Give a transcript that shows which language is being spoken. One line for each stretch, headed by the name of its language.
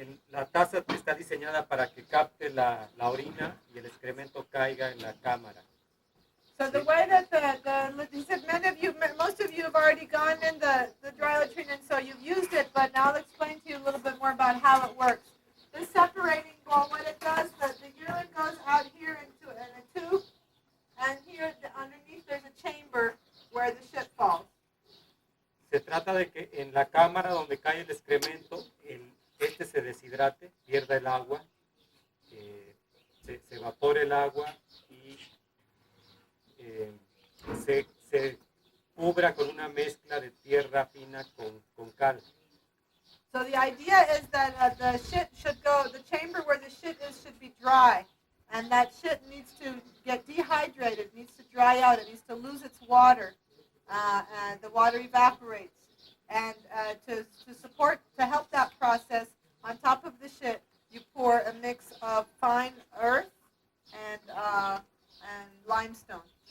Spanish: La taza está diseñada para que capte la orina y el excremento caiga en la cámara.
English: So the way that he said, most of you have already gone in the dry latrine, and so you've used it, but now I'll explain to you a little bit more about how it works. This separating bowl, what it does, the urine goes out here in a tube, and here underneath there's a chamber where the shit falls.
Spanish: Se trata de que en la cámara donde cae el excremento, se deshidrate, pierda el agua, se evapore el agua y se cubra con una mezcla de tierra fina con cal.
English: So the idea is that the shit should go, the chamber where the shit is should be dry, and that shit needs to get dehydrated, needs to dry out, it needs to lose its water, and the water evaporates. And to help that process, on top of the shit, you pour a mix of fine earth and limestone.